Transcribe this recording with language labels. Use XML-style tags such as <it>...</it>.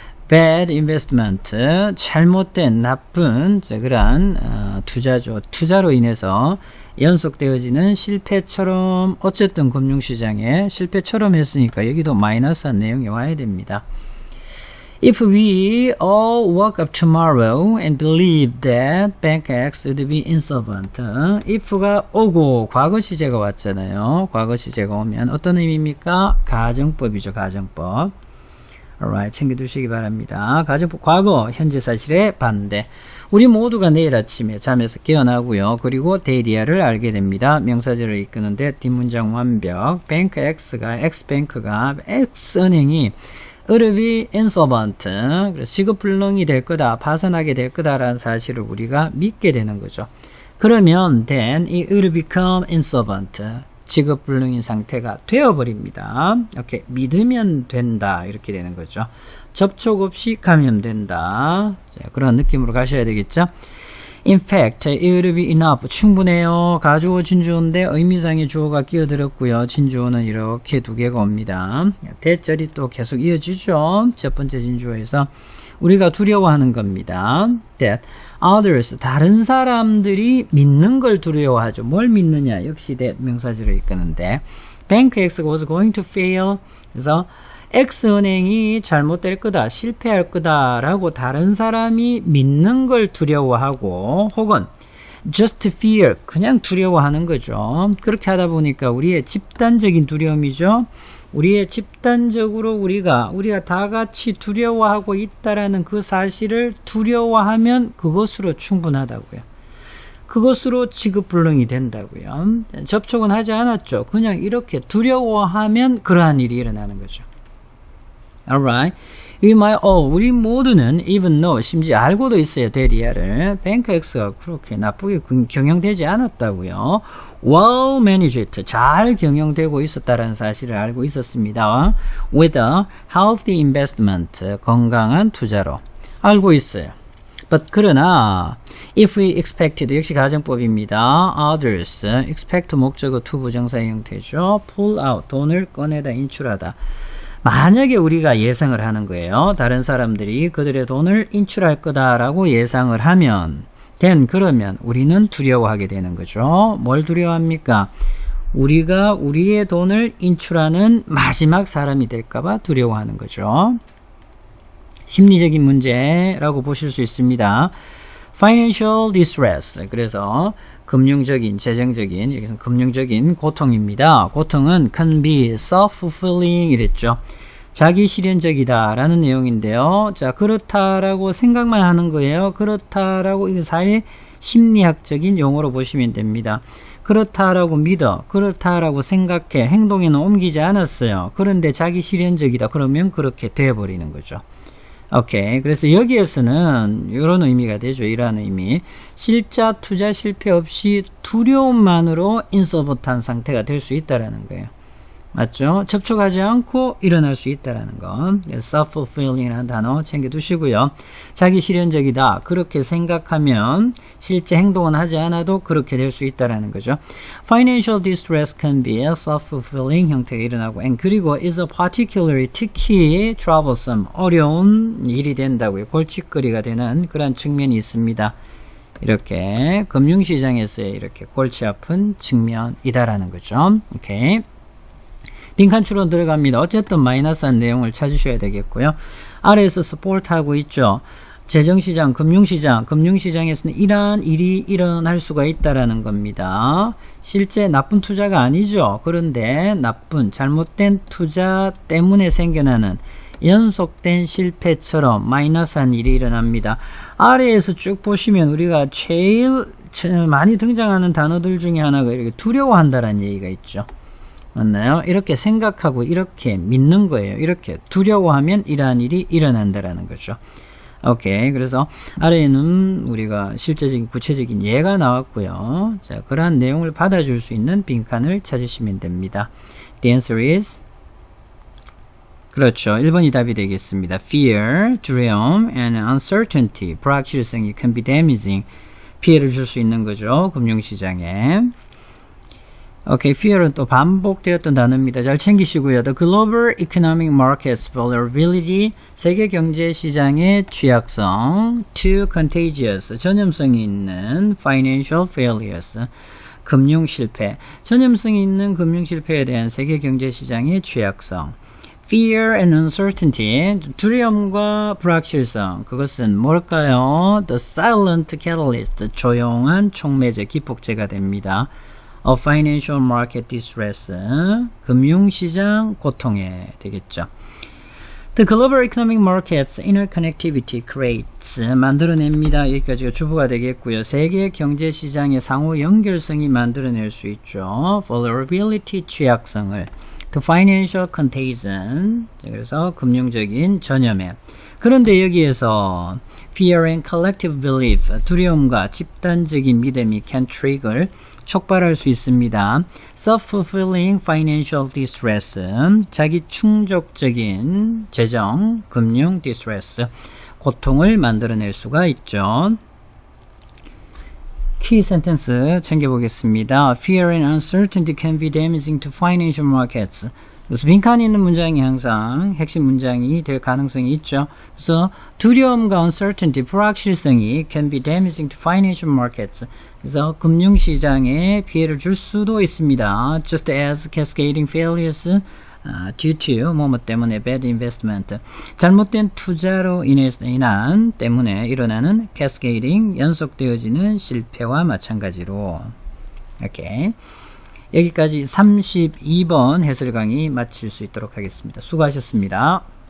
<en>Bad investment,</en> <ko>잘못된, 나쁜, 그러한 투자죠. 투자로 인해서 연속되어지는 실패처럼, 어쨌든 금융시장에 실패처럼 했으니까 여기도 마이너스한 내용이 와야 됩니다.</ko> <en>If we all woke up tomorrow and believe that Bank X would be insolvent.</en> <ko>if가 오고 과거 시제가 왔잖아요. 과거 시제가 오면 어떤 의미입니까? 가정법이죠. 가정법. Alright, 챙겨두시기 바랍니다. 가정법 과거 현재 사실의 반대. 우리 모두가 내일 아침에 잠에서 깨어나고요. 그리고 데이리아를 알게 됩니다. 명사절을 이끄는데 뒷문장 완벽. Bank X가 X뱅크가 X은행이</ko> <en>would be insolvent,</en> <ko>그래서 취급불능이 될 거다, 파산하게 될 거다라는 사실을 우리가 믿게 되는 거죠. 그러면</ko> <en>then it would become insolvent,</en> <ko>취급불능인 상태가 되어버립니다. 이렇게 믿으면 된다, 이렇게 되는 거죠. 접촉 없이 감염된다. 자, 그런 느낌으로 가셔야 되겠죠.</ko> <en>In fact, it would be enough.</en> <ko>충분해요. 가주어 진주어인데 의미상의 주어가 끼어들었고요. 진주어는 이렇게 두 개가 옵니다. 대절이 또 계속 이어지죠. 첫 번째 진주어에서 우리가 두려워하는 겁니다.</ko> <en>That others,</en> <ko>다른 사람들이 믿는 걸 두려워하죠. 뭘 믿느냐? 역시 that 명사절을 이끄는데</ko> <en>Bank X was going to fail.</en> <ko>그래서 X은행이 잘못될 거다, 실패할 거다라고 다른 사람이 믿는 걸 두려워하고 혹은</ko> <en>just fear,</en> <ko>그냥 두려워하는 거죠. 그렇게 하다 보니까 우리의 집단적인 두려움이죠. 우리의 집단적으로 우리가 다 같이 두려워하고 있다라는 그 사실을 두려워하면 그것으로 충분하다고요. 그것으로 취급불능이 된다고요. 접촉은 하지 않았죠. 그냥 이렇게 두려워하면 그러한 일이 일어나는 거죠. Alright.</ko> <en>We might all,</en> <ko>우리 모두는</ko> <en>even though,</en> <ko>심지어 알고도 있어요, 대리아를. 뱅크 X가 그렇게 나쁘게 경영되지 않았다고요.</ko> <en>Well managed,</en> <ko>잘 경영되고 있었다는 사실을 알고 있었습니다.</ko> <en>With a healthy investment,</en> <ko>건강한 투자로 알고 있어요.</ko> <en>But</en> <ko>그러나</ko> <en>if we expected,</en> <ko>역시 가정법입니다. Others, expect 목적어 to 부정사의 형태죠.</ko> <en>Pull out,</en> <ko>돈을 꺼내다, 인출하다. 만약에 우리가 예상을 하는 거예요. 다른 사람들이 그들의 돈을 인출할 거다라고 예상을 하면 then 그러면 우리는 두려워하게 되는 거죠. 뭘 두려워합니까? 우리가 우리의 돈을 인출하는 마지막 사람이 될까봐 두려워하는 거죠. 심리적인 문제라고 보실 수 있습니다.</ko> <en>Financial distress.</en> <ko>그래서 금융적인, 재정적인, 여기서 금융적인 고통입니다. 고통은</ko> <en>can be self-fulfilling</en> <ko>이랬죠. 자기 실현적이다 라는 내용인데요. 자, 그렇다라고 생각만 하는 거예요. 그렇다라고 이거 사회 심리학적인 용어로 보시면 됩니다. 그렇다라고 믿어, 그렇다라고 생각해, 행동에는 옮기지 않았어요. 그런데 자기 실현적이다. 그러면 그렇게 되어버리는 거죠. 오케이. 그래서 여기에서는 이런 의미가 되죠. 이런 의미. 실자 투자 실패 없이 두려움만으로 인서버트한 상태가 될 수 있다라는 거예요. 맞죠? 접촉하지 않고 일어날 수 있다라는 거. self-fulfilling이라는 단어 챙겨두시고요. 자기 실현적이다. 그렇게 생각하면 실제 행동은 하지 않아도 그렇게 될 수 있다라는 거죠.</ko> <en>Financial distress can be self-fulfilling</en> <ko>형태가 일어나고</ko> <en>and</en> <ko>그리고</ko> <en>is a particularly</en> <ko>특히</ko> <en>troublesome</en> <ko>어려운 일이 된다고요. 골칫거리가 되는 그런 측면이 있습니다. 이렇게 금융시장에서의 이렇게 골치 아픈 측면이다라는 거죠. 오케이. 빈칸 추론 들어갑니다. 어쨌든 마이너스한 내용을 찾으셔야 되겠고요. 아래에서 support하고 있죠. 재정시장, 금융시장에서는 이러한 일이 일어날 수가 있다라는 겁니다. 실제 나쁜 투자가 아니죠. 그런데 나쁜, 잘못된 투자 때문에 생겨나는 연속된 실패처럼 마이너스한 일이 일어납니다. 아래에서 쭉 보시면 우리가 제일 많이 등장하는 단어들 중에 하나가 이렇게 두려워한다라는 얘기가 있죠. 맞나요? 이렇게 생각하고 이렇게 믿는 거예요. 이렇게 두려워하면 이러한 일이 일어난다라는 거죠. 오케이. 그래서 아래에는 우리가 실제적인 구체적인 예가 나왔고요. 자, 그러한 내용을 받아줄 수 있는 빈칸을 찾으시면 됩니다. The answer is 그렇죠. 1번이 답이 되겠습니다.</ko> <en>Fear,</en> <ko>두려움,</ko> <en>and uncertainty,</en> <ko>불확실성이</ko> <en>can be damaging,</en> <ko>피해를 줄 수 있는 거죠. 금융시장에. 오케이, fear은 또 반복되었던 단어입니다. 잘 챙기시고요.</ko> <en>The global economic market's vulnerability,</en> <ko>세계 경제 시장의 취약성,</ko> <en>too contagious,</en> <ko>전염성이 있는</ko> <en>financial failures,</en> <ko>금융 실패, 전염성이 있는 금융 실패에 대한 세계 경제 시장의 취약성.</ko> <en>Fear and uncertainty,</en> <ko>두려움과 불확실성, 그것은 뭘까요?</ko> <en>The silent catalyst,</en> <ko>조용한 촉매제, 기폭제가 됩니다.</ko> <en>A financial market distress,</en> <ko>금융시장 고통에 되겠죠.</ko> <en>The global economic market's interconnectivity creates,</en> <ko>만들어냅니다. 여기까지가 주부가 되겠고요. 세계 경제시장의 상호 연결성이 만들어낼 수 있죠.</ko> <en>Vulnerability,</en> <ko>취약성을.</ko> <en>The financial contagion,</en> <ko>그래서 금융적인 전염에. 그런데 여기에서</ko> <en>fear and collective belief,</en> <ko>두려움과 집단적인 믿음이</ko> <en>can trigger,</en> <ko>촉발할 수 있습니다.</ko> <en>Self-fulfilling financial distress,</en> <ko>자기 충족적인 재정, 금융 distress, 고통을 만들어낼 수가 있죠. 키 센텐스 챙겨보겠습니다.</ko> <en>Fear and uncertainty can be damaging to financial markets.</en> <ko>그래서 빈칸이 있는 문장이 항상 핵심 문장이 될 가능성이 있죠. 그래서 두려움과 uncertainty, 불확실성이</ko> <en>can be damaging to financial markets.</en> <ko>그래서 금융시장에 피해를 줄 수도 있습니다.</ko> <en>Just as cascading failures due to</en> <ko>뭐뭐 때문에</ko> <en>bad investment.</en> <ko>잘못된 투자로 때문에 일어나는 cascading, 연속되어지는 실패와 마찬가지로. 이렇게. 여기까지 32번 해설 강의 마칠 수 있도록 하겠습니다. 수고하셨습니다.</ko>